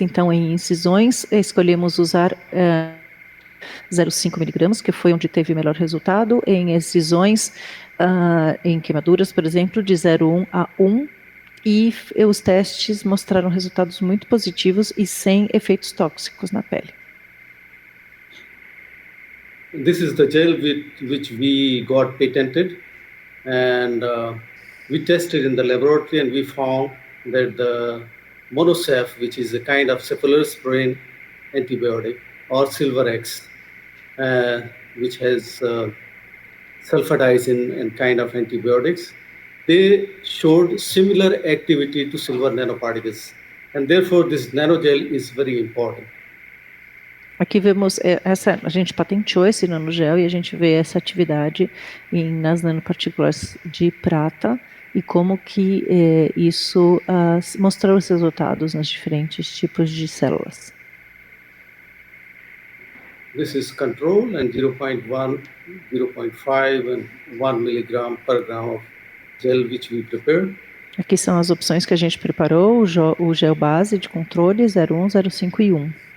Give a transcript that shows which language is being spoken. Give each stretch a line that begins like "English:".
Portuguese: Então, em incisões, escolhemos usar 0,5 miligramas, que foi onde teve melhor resultado. Em excisões, em queimaduras, por exemplo, de 0,1 a 1. E os testes mostraram resultados muito positivos e sem efeitos tóxicos na pele.
English: This is the gel which we got patented, and we tested in the laboratory, and we found that the monoseph, which is a kind of cephalosporin antibiotic, or Silver-X, which has sulfadiazine and kind of antibiotics, they showed similar activity to silver nanoparticles, and therefore this nanogel is very important.
Portuguese: Aqui vemos a gente patenteou esse nanogel e a gente vê essa atividade nas nanopartículas de prata e como que isso mostrou os resultados nos diferentes tipos de células.
English: This is control, and 0.1, 0.5 and 1 milligram per gram of gel which we prepared.
Portuguese: Aqui são as opções que a gente preparou, o gel base de controle 0,1, 0,5 e 1.